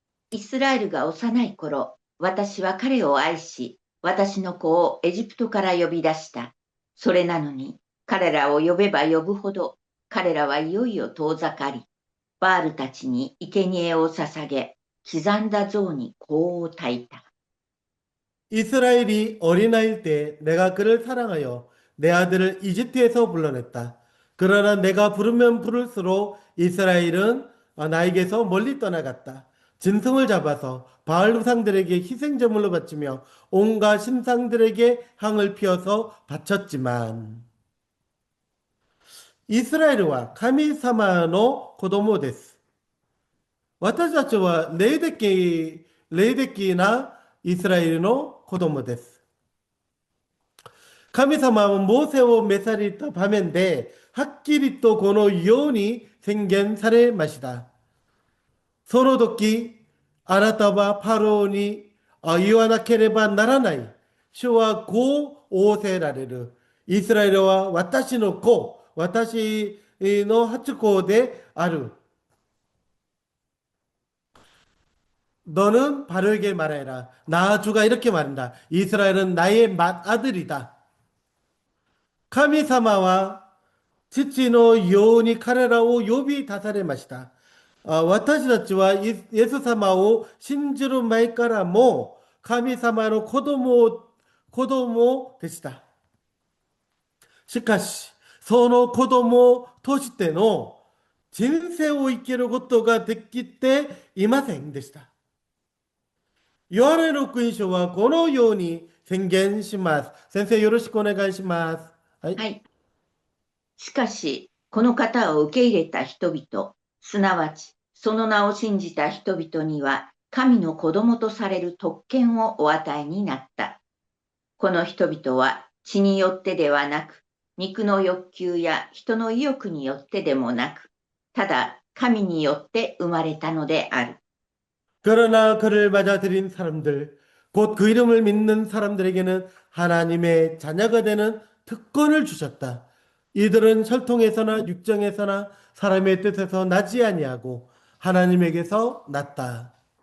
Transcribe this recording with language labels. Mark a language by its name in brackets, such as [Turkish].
[Japanese] イスラエルが幼い頃、私は彼を愛し、私の子をエジプトから呼び出した。それなのに、彼らを呼べば呼ぶほど、彼らはいよいよ遠ざかり、バールたちに生贄を捧げ、刻んだ像に香を焚いた。 [Korean] 이스라엘이 어린아이일 때 내가 그를 사랑하여 내 아들을 이집트에서 불러냈다. 그러나 내가 부르면 부를수록 이스라엘은 나에게서 멀리 떠나갔다. 짐승을 잡아서 바알 우상들에게 희생제물로 바치며 온갖 신상들에게 향을 피워서 바쳤지만 이스라엘은 카미 [Japanese] 様の子供です。私たちは霊的なイスラエルの子供です。神様はモーセを召された場面で、はっきりとこのように宣言されました。その時、あなたはパロに言わなければならない。主はこう仰せられる。イスラエルは私の子、私の初子である。 [Korean] 너는 바르게 말해라. 나 주가 이렇게 말한다. 이스라엘은 나의 맏아들이다. [Japanese] 카미사마와父のように彼らを呼び出されました。私たちはイエス様を信じる前からも神様の子供でした。しかし、その子供としての人生を生きることができていませんでした。ヨハネの福音書はこのように宣言します。先生、よろしくお願いします。はい。はい。しかし、この方を受け入れた人々、すなわち、その名を信じた人々には、神の子供とされる特権をお与えになった。この人々は、血によってではなく、肉の欲求や人の意欲によってでもなく、ただ神によって生まれたのである。 [Korean] 그러나 그를 맞아들인 사람들, 곧 그 이름을 믿는 사람들에게는 하나님의 자녀가 되는 특권을 주셨다. 이들은 혈통에서나 육정에서나 사람의 뜻에서 나지 아니하고 하나님에게서 났다.